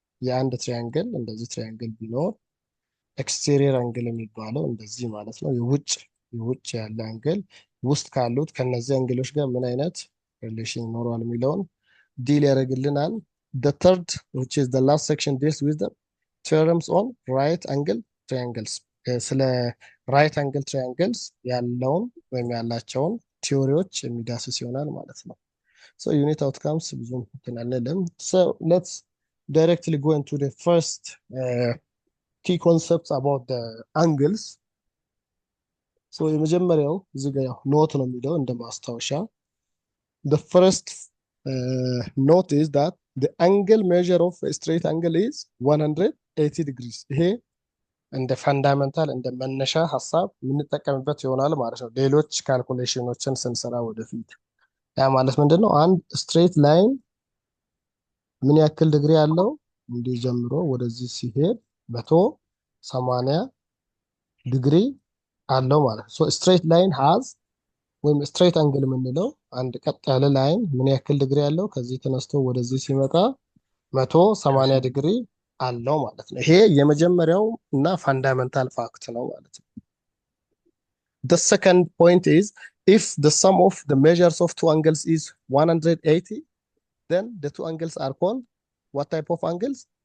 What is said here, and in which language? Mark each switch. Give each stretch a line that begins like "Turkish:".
Amharic: የአንድ ትሪያንግል እንደዚህ ትሪያንግል ቢኖር ኤክስቴሪየር አንግል የሚባለው እንደዚህ ማለት ነው። የውጭ ያለ አንግል ውስጥ ካሉት ከነዚህ አንግሎች ጋር ምን አይነት ሪሌሽን ይኖረዋል የሚለውን ዲል ያደርግልናል።
English: The third, which is the last section, deals with the theorems on right angle triangles.
Amharic: ስለ right angle triangles ያለውን ወይም ያላቸውን ቲዮሪዎች የሚዳስስ ይሆናል ማለት ነው። So unit outcomes ብዙም እንትን አንልም.
English: So let's directly go into the first key concepts about the angles. So
Amharic: የመጀመሪያው እዚህ ጋር ኖት ነው የሚለው እንደ ማስታወሻ።
English: The first note is that the angle measure of a straight angle is 180 degrees.
Amharic: ይሄ እንደ ፈንዳሜንታል እንደ መነሻ ሀሳብ የምንጠቀምበት ይሆናል ማለት ነው። ሌሎች ካልኩሌሽኖችን ስንሰራ ወደፊት ያ ማለት ምንድነው? አንድ ስትሬት ላይን ምን ያክል ዲግሪ አለው? እንዲህ ጀምሮ ወደዚህ ሲሄድ 180 ዲግሪ አለው ማለት ነው። ሶ ስትሬት ላይን ሃዝ ወይም ስትሬት አንግል የምንለው አንድ ቀጥ ያለ ላይን ምን ያክል ዲግሪ አለው? ከዚህ ተነስቶ ወደዚህ ሲመጣ 180 ዲግሪ አለው ማለት ነው። ይሄ የመጀመሪያው እና ፈንዳሜንታል ፋክት ነው ማለት ነው።
English: The second point is if the sum of the measures of two angles is 180, then the two angles are called what type of angles?